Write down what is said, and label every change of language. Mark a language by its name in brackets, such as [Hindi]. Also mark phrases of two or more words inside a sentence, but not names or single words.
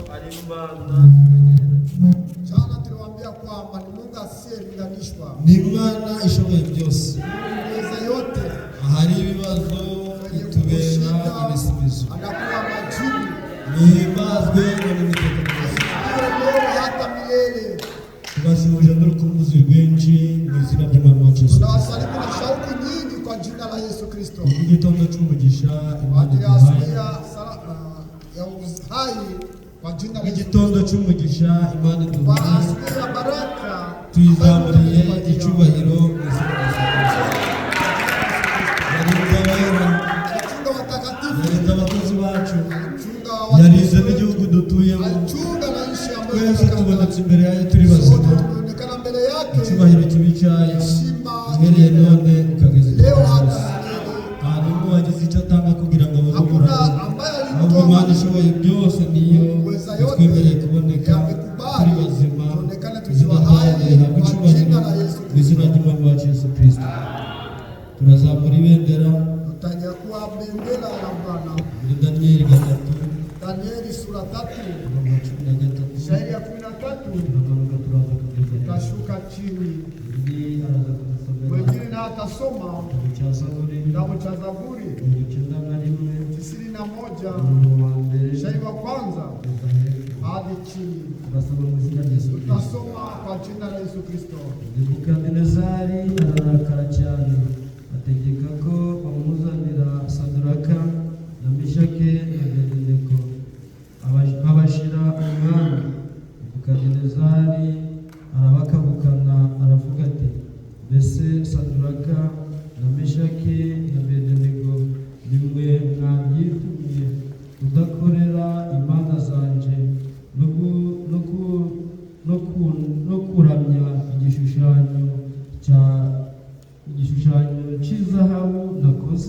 [Swahili] Jana tuliwaambia kwamba ni Mungu asiyelinganishwa. [Kinyarwanda] Ni Imana ishoboye byose. [Swahili] Uweza yote. [Kinyarwanda] Hari ibibazo itubera ibisubizo. [Swahili] Anakuwa majibu. [Kinyarwanda] Nihimbazwe n'Uwiteka byose. [Swahili] Hata milele. [Kinyarwanda] Tubashuje n'urukumbuzi rwinshi mu izina ry'Umwami wacu Yesu. [Swahili] Tunawasalimu na shauku nyingi kwa jina la Yesu Kristo. [Kinyarwanda] Igitondo cy'umugisha Imana iduhaye. [Swahili] Ya uhai kwa jina la [Kinyarwanda] igitondo cy'umugisha Imana iduhaye. [Swahili] Baraka [Kinyarwanda] tuyizamuriye icyubahiro mu izina rya Yesu. Yarinda abakozi bacu, yarinze n'igihugu dutuyemo, twese tubonetse imbere yayo turi bazima. Icyubahiro kibi cyayo uhereye none ukageza igihe cyose. Nta n'umwe wagize icyo atanga kugira ngo abone ahubwo Imana ishoboye byose niyo yatwemereye kuboneka turi bazima. Izina ryayo rihabwa icyubahiro mu izina ry'Umwami wacu Yesu Kristo. Turazamura ibendera [Swahili] tutajakuwa bendera ya Bwana. [Kinyarwanda] Muri Danieli 3, [Swahili] Danieli sura 3 13, shairi ya 13 tutashuka chini. Wengine na atasoma kitabu cha Zaburi 91 shairi wa kwanza hadi chini. Tutasoma kwa jina la Yesu Kristo. [Kinyarwanda] Nebukadinezari ararakara cyane, ategeka ko bamuzanira Saduraka na Meshake na Abedenego. Abashira umwami. Nebukadinezari arabakabukana aravuga ati, mbese Saduraka na Meshake na Abedenego nimwe mwabyitumye kudakorera imana zanje no kuramya igishushanyo cy'izahabu nakoze?